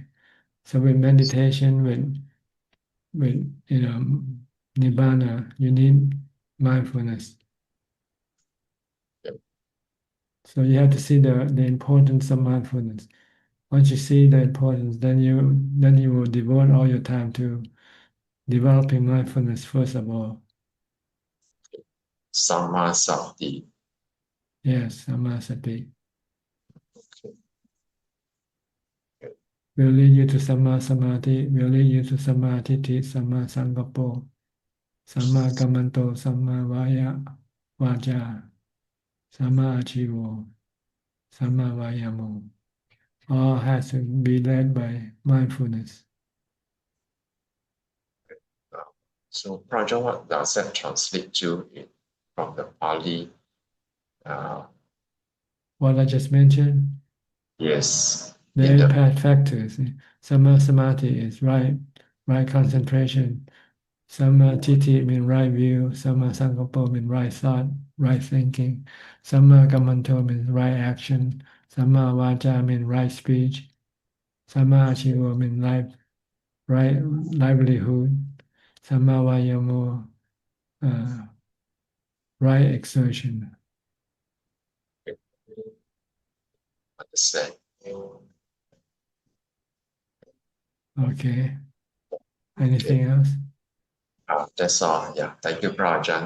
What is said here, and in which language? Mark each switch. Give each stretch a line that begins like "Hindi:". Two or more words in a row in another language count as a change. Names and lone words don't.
English: So with meditation, with nibbana, you need mindfulness. Yep. So you have to see the importance of mindfulness. Once you see the importance, then you will devote all your time to developing mindfulness first of all.
Pali: Samma sati.
English: Yes, samasati. Okay. Will lead you to
Pali: samma samadhi,
English: will lead you to sammaทิฏฐิ samma sankappo, samma kammanto, samma vaja, samma achivo, samma vayamo. All has to be led by mindfulness. So, Praja, what does that translate to from the Pali? What I just mentioned, Yes. the 8 path factors.
Pali: Samma samadhi
English: is right concentration.
Pali: Sammaทิฏฐิ
English: means right view.
Pali: Samma sankappo
English: means right thought, right thinking.
Pali: Samma kammanto
English: means right action.
Pali: Samma vaja
English: means right speech.
Pali: Samma achivo
English: means right livelihood. Samma vayamo, right exertion. Understand. Okay. Anything else? That's all. Yeah. Thank you, Prajan.